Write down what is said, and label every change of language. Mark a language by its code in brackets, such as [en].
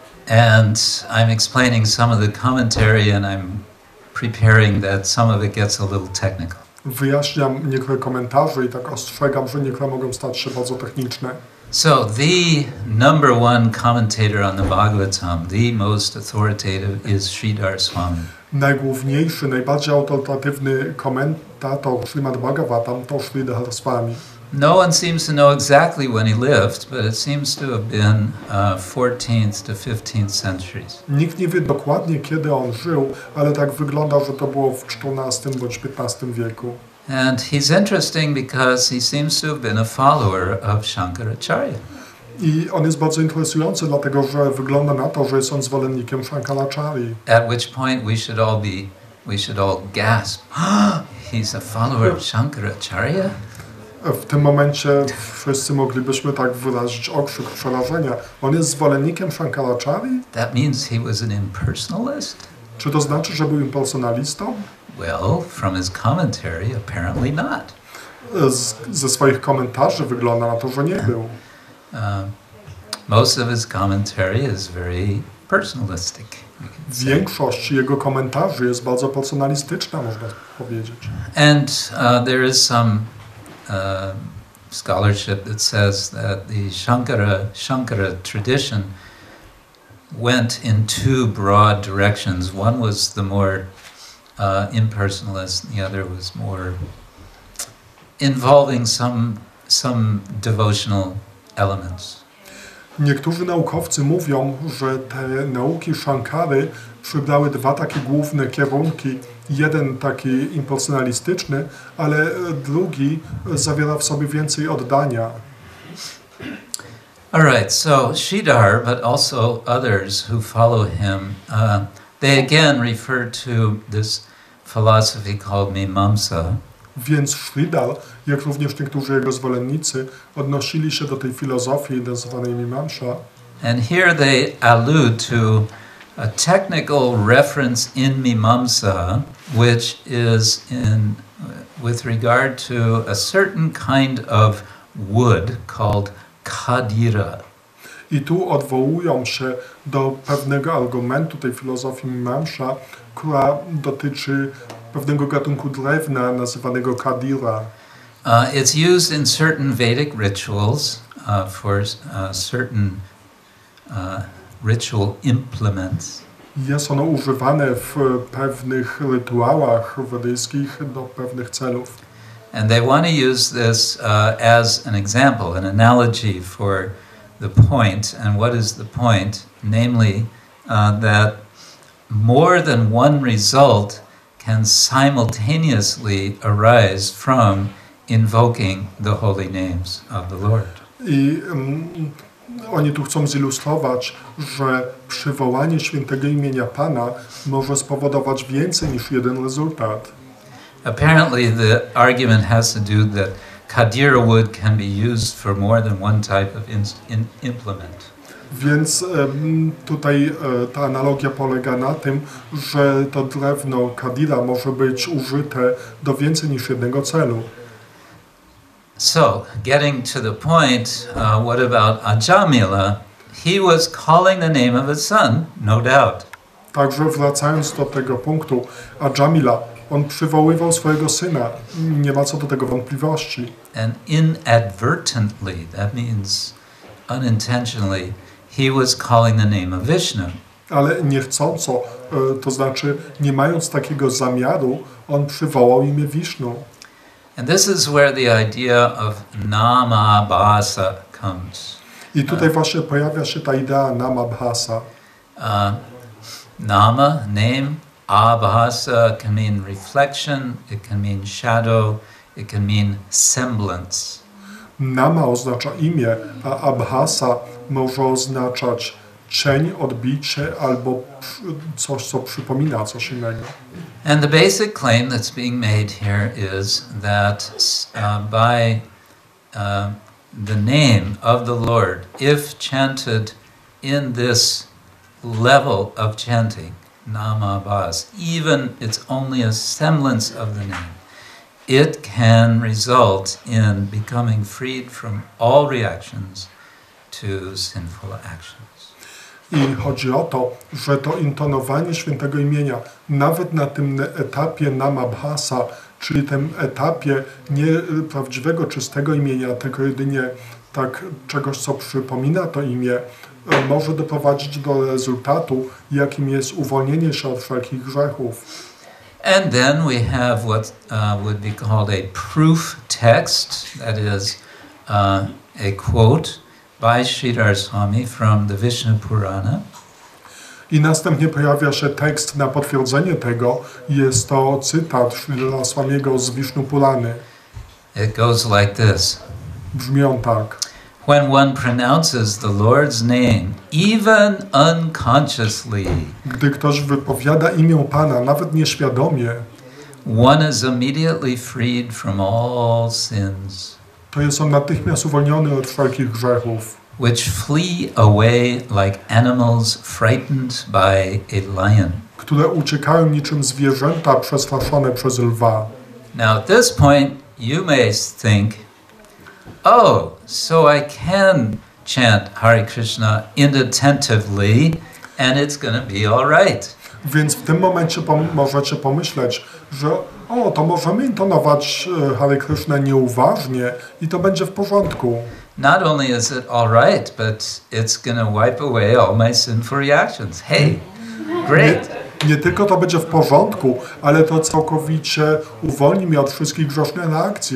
[en] And I'm explaining some of the commentary and I'm preparing that some of it gets a little technical. [pl] Wyjaśniam niektóre komentarze i tak ostrzegam, że niektóre mogą stać się bardzo techniczne. [en] So the number one commentator on the Bhagavatam, the most authoritative, is Sridhar Swami. [pl] Najgłówniejszy, najbardziej autorytatywny komentator Śrimad Bhagavatam to Sridhar Swami. [en] No one seems to know exactly when he lived, but it seems to have been 14th to 15th centuries. [pl] Nikt nie wie dokładnie, kiedy on żył, ale tak wygląda, że to było w XIV bądź XV wieku. [en] And he's interesting because he seems to have been a follower of Shankaracharya. [pl] I on jest bardzo interesujący, dlatego że wygląda na to, że jest on zwolennikiem Shankaracharyi. [en] At which point we should all gasp. He's a follower of Shankaracharya? [pl] W tym momencie wszyscy moglibyśmy tak wyrazić okrzyk przerażenia. On jest zwolennikiem Shankaracharyi? [en] That means he was an impersonalist? [pl] Czy to znaczy, że był impersonalistą? [en] Well, from his commentary, apparently not. [pl] Ze swoich komentarzy wygląda na to, że nie był. [en] Most of his commentary is very personalistic. [pl] Większość jego komentarzy jest bardzo personalistyczna, można powiedzieć. [en] And there is some scholarship that says that the Shankara tradition went in two broad directions. One was the more impersonalist, and the other was more involving some devotional elements. [pl] Niektórzy naukowcy mówią, że te nauki Shankary przybrały dwa takie główne kierunki. Jeden taki impersonalistyczny, ale drugi zawiera w sobie więcej oddania. [en] All right, so Sridhar, but also others who follow him, they again refer to this philosophy called Mimamsa. [pl] Więc Sridhar, jak również niektórzy jego zwolennicy, odnosili się do tej filozofii nazywanej Mimamsa. [en] And here they allude to a technical reference in Mimamsa, which is with regard to a certain kind of wood called Khadira. [pl] I tu odwołują się do pewnego argumentu tej filozofii Mimamsa, która dotyczy pewnego gatunku drewna nazywanego Khadira. [en] It's used in certain Vedic rituals for certain ritual implements. [pl] Jest ono używane w pewnych rytuałach wedyjskich do pewnych celów. [en] And they want to use this as an example, an analogy for the point. And what is the point? Namely, that more than one result can simultaneously arise from invoking the holy names of the Lord. [pl] I oni tu chcą zilustrować, że przywołanie świętego imienia Pana może spowodować więcej niż jeden rezultat. [en] Apparently the argument has to do that Khadira wood can be used for more than one type of implement. [pl] Więc tutaj ta analogia polega na tym, że to drewno Khadira może być użyte do więcej niż jednego celu. [en] So, getting to the point, what about Ajamila? He was calling the name of his son, no doubt. [pl] Także wracając do tego punktu, Ajamila, on przywoływał swojego syna, nie ma co do tego wątpliwości. [en] And inadvertently, that means unintentionally, he was calling the name of Vishnu. [pl] Ale niechcąco, to znaczy nie mając takiego zamiaru, on przywołał imię Wisznu. [en] And this is where the idea of nama-bhasa comes. [pl] I tutaj właśnie pojawia się ta idea nama-bhasa. [en] Nama, name, abhasa can mean reflection, it can mean shadow, it can mean semblance. [pl] Nama oznacza imię, a abhasa może oznaczać cień, odbicie albo coś, co przypomina coś innego. [en] And the basic claim that's being made here is that by the name of the Lord, if chanted in this level of chanting, nama bhas, even it's only a semblance of the name, it can result in becoming freed from all reactions to sinful actions. [pl] I chodzi o to, że to intonowanie świętego imienia, nawet na tym etapie namabhasa, czyli tym etapie nie prawdziwego, czystego imienia, tylko jedynie tak czegoś, co przypomina to imię, może doprowadzić do rezultatu, jakim jest uwolnienie się od wszelkich grzechów. [en] And then we have what would be called a proof text, that is a quote by Sridhar Swami from the Vishnu Purana. [pl] I następnie pojawia się tekst na potwierdzenie tego. Jest to cytat Sridhara Swamiego z Vishnu Purany. [en] It goes like this. [pl] Brzmi on tak. [en] When one pronounces the Lord's name, even unconsciously, [pl] Gdy ktoś wypowiada imię Pana, nawet nieświadomie, [en] one is immediately freed from all sins, [pl] to jest on natychmiast uwolniony od wszelkich grzechów, [en] which flee away like animals frightened by a lion. [pl] które uciekają niczym zwierzęta przestraszone przez lwa. [en] Now at this point you may think, oh, so I can chant Hare Krishna inattentively and it's going to be all right. [pl] Więc w tym momencie możecie pomyśleć, że to możemy intonować Hare Krishna nieuważnie i to będzie w porządku. [en] Not only is it all right, but it's going to wipe away all my sinful reactions. Hey, great. [pl] Nie tylko to będzie w porządku, ale to całkowicie uwolni mnie od wszystkich grzesznych reakcji.